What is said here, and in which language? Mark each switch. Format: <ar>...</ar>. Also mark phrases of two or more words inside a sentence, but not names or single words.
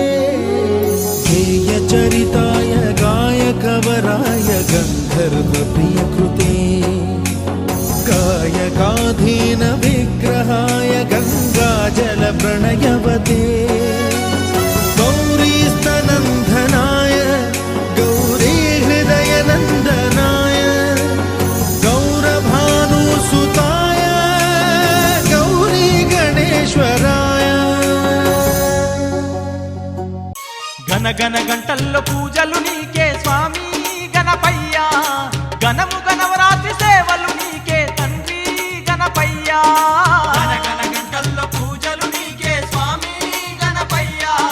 <sa>गेयचरिताय गायकवराय गन्धर्वप्रियकृते गायकाधीनविग्रहाय गङ्गाजलप्रणयवते गौरीस्तनन्दनाय गौरीहृदयनन्दनाय गौरभानुसुताय गौरीगणेश्वराय</sa> <te>గణ గణ గంటల్లో పూజలు నీకే స్వామి గణపయ్యా గణము గణవరాత్రి సేవలు నీకే తండ్రి గణపయ్యా గణ గణ గంటల్లో పూజలు నీకే స్వామి గణపయ్యా</te>